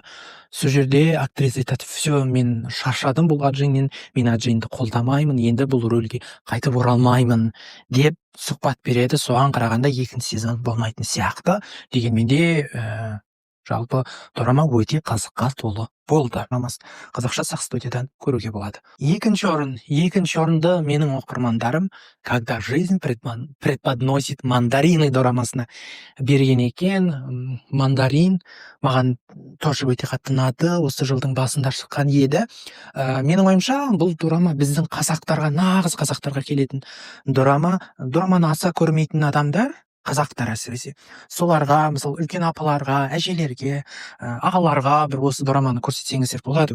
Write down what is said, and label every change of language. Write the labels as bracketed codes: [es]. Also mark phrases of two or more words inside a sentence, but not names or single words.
[kk] Сол жерде актриса айтады: все, мен шаршадым бұл Аджиннен, мен Аджинді қолдамаймын, енді бұл рөлге қайтып оралмаймын деп сұхбат береді. Соған қарағанда екінші сезон болмайтын сияқты. Дегенмен де жалпы дорама өте қызыққа толы болды. Қазақша Сақ студиядан көруге болады. Екінші орынды менің оқырмандарым «Когда жизнь преподносит мандарины» дорамасына берген екен. Мандарин маған тоже өте қатты ұнады. Осы жылдың басында шыққан еді. Менің ойымша бұл дорама біздің қазақтарға, нағыз қазақтарға келетін дорама. Дораманы аса көрмейтін адамдар, қазақтар әсіресе, соларға, мысалы үлкен апаларға, әжелерге, ағаларға бір осы дораманы көрсетсеңіздер болады.